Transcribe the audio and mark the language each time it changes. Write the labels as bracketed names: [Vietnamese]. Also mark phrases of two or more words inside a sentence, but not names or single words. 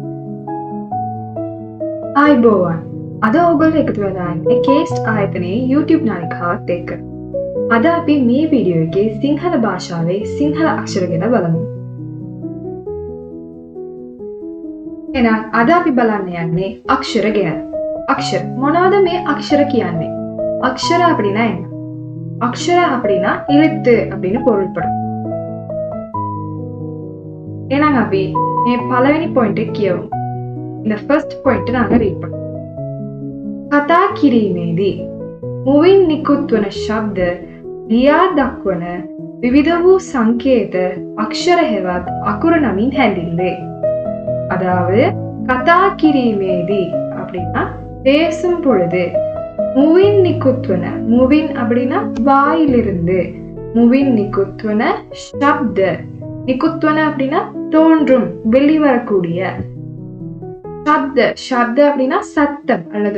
[Sinhala] ආයිබෝවන් අද ඕගොල්ලෝ එකතු වෙලා ඉන්නේ කේස්ට් ආයතනයේ YouTube නාලිකාවත් එක්ක. අද අපි මේ වීඩියෝ එකේ සිංහල භාෂාවේ සිංහල අක්ෂර ගැන බලමු. එහෙනම් අද අපි බලන්න යන්නේ අක්ෂර ගැන. அக்ஷர் මොනවද මේ අක්ෂර කියන්නේ? [Tamil] அக்ஷர அப்படினா என்ன? அக்ஷர அப்படினா எழுத்து அப்படின்னு பொருள்படும். [Sinhala] එහෙනම් අපි මේ පළවෙනි පොයින්ට් එක කියවමු. [Tamil] இந்த [English] first point [Tamil] நாங்க ரீட் பண்ணுவோம். [Sinhala] කතා කිරීමේදී මුවින් නිකුත් වන ශබ්ද ලියා දක්වන විවිධ වූ සංකේත අක්ෂර හෙවත් අකුරු නමින් හැඳින්වේ. [Tamil] அதாவது [Sinhala] කතා කිරීමේදී [Tamil] அப்படின்னா பேசும் பொழுது [Sinhala] මුවින් නිකුත්වන [Tamil] முவின் அப்படின்னா வாயிலிருந்து [Sinhala] මුවින් නිකුත්වන ශබ්ද නිකුත්වන [Tamil] அப்படின்னா தோன்றும் வெளிவரக்கூடிய [Sinhala] ශබ්ද ශබ්ද [Tamil] அப்படின்னா சத்தம் அல்லது